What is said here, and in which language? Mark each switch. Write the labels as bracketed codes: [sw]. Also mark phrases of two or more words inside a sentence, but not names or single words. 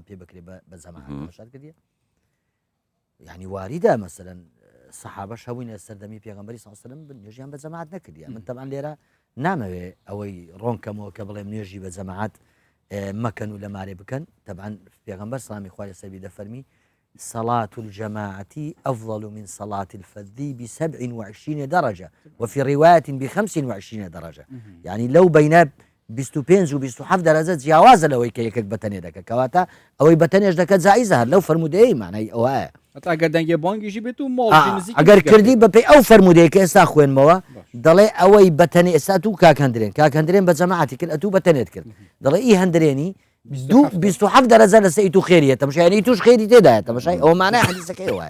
[ckb] پێ بکرێ بە جەماعەت بەشار کردیە یعنی واریدە مەسەلەن سەحابەش هەبووینە سەردەمی پێغەمبەری [ar] صلی الله علیه و سلم [ckb] نوێژیان بە جەماعەت نەکردیە من تەبعاً لێرە نامەوێ ئەوەی ڕۆنکەمەوە کە بڵێم نوێژی بە جەماعەت مەکەن و لەمارێ بکەن تەبعاً پێغەمبەر سڵامی خوای لەسەر دەفەرمی [ar] صلاة الجماعة أفضل من صلاة الفذ ب27 درجة وفي رواية ب25 درجة يعني لو بين 25 و 27 درجة [ckb] جیاوازە لەوەی کە یەکێک بەتەنێ دەکە کەواتە ئەوەی بەتەنێش دەکە جائزە هەر لەو فرموودەیە معنای ئەوەیە ئەگەر دەنگێ بانگیژی بێت و ماڵ ئەگەر کردی بەپێی ئەو فرموودەیە کە ئێستا خوێنمەوە دەڵێ ئەوەی بەتەنێ ئێستا و کاکەندرێن بە جەماعەتی کرد ئەتوو بەتەنێت کرد دەڵێ ئی هەندرێنی 27 درجة لەسەر تو خێریە تەماشای توش خێری تێدایە تەماشای ئەوە مانای حەدیثەکەی وایە